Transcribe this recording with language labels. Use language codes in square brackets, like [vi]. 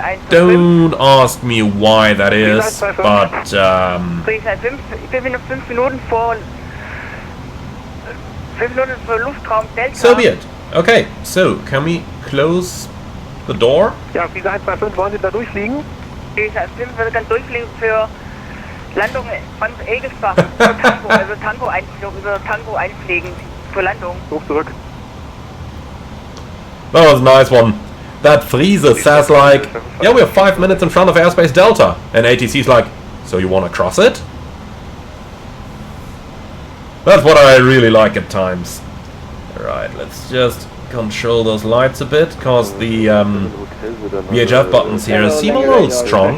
[en] Don't ask me why that is, but so be it. Okay, so can we close the door? [de] Ja, Friese 125, wollen Sie da durchfliegen? Friese 125 würde dann durchfliegen für Landung von Egelsbach, für Tango, also Tango-Einflug, über Tango einfliegen für Landung. Ruf zurück. [en] That was a nice one. That Friese says like, yeah, we're 5 minutes in front of airspace Delta. And ATC's like, so you want to cross it? That's what I really like at times. Alright, let's just control those lights a bit, because the VHF buttons here seem a little strong.